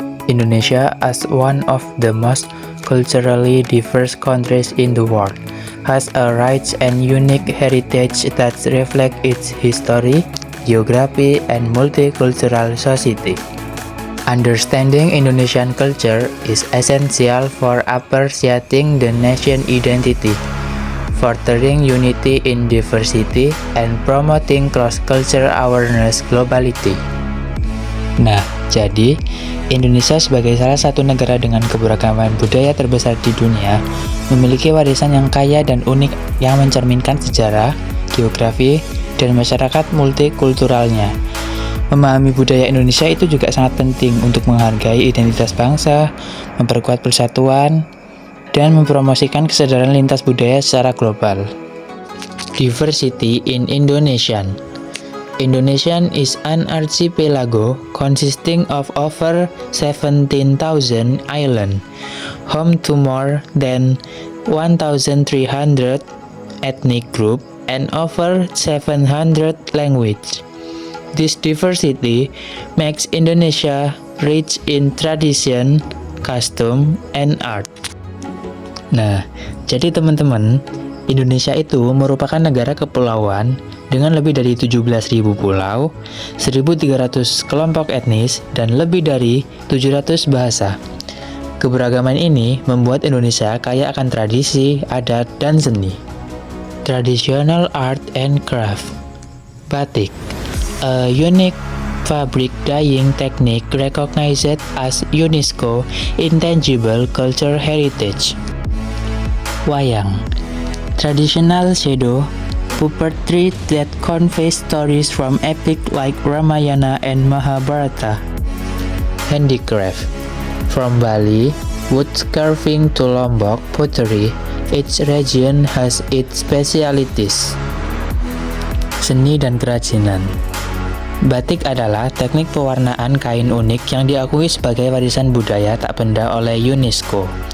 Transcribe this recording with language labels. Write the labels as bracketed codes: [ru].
[en] Indonesia, as one of the most culturally diverse countries in the world, has a rich and unique heritage that reflects its history, geography, and multicultural society. Understanding Indonesian culture is essential for appreciating the nation's identity, furthering unity in diversity, and promoting cross-cultural awareness globally. [id] Nah, jadi Indonesia sebagai salah satu negara dengan keberagaman budaya terbesar di dunia, memiliki warisan yang kaya dan unik yang mencerminkan sejarah, geografi, dan masyarakat multikulturalnya. Memahami budaya Indonesia itu juga sangat penting untuk menghargai identitas bangsa, memperkuat persatuan, dan mempromosikan kesadaran lintas budaya secara global. [en] Diversity in Indonesian. Indonesian is an archipelago consisting of over 17,000 islands, home to more than 1,300 ethnic groups and over 700 languages. This diversity makes Indonesia rich in tradition, custom, and art. [id] Nah, jadi teman-teman, Indonesia itu merupakan negara kepulauan dengan lebih dari 17.000 pulau, 1.300 kelompok etnis, dan lebih dari 700 bahasa. Keberagaman ini membuat Indonesia kaya akan tradisi, adat, dan seni. [en] Traditional art and craft. Batik, a unique fabric dyeing technique recognized as UNESCO Intangible Cultural Heritage. Wayang, traditional shadow puppetry that conveys stories from epic like Ramayana and Mahabharata. Handicraft, from Bali, wood carving to Lombok pottery, each region has its specialties. [id] Seni dan kerajinan. Batik adalah teknik pewarnaan kain unik yang diakui sebagai warisan budaya tak benda oleh UNESCO.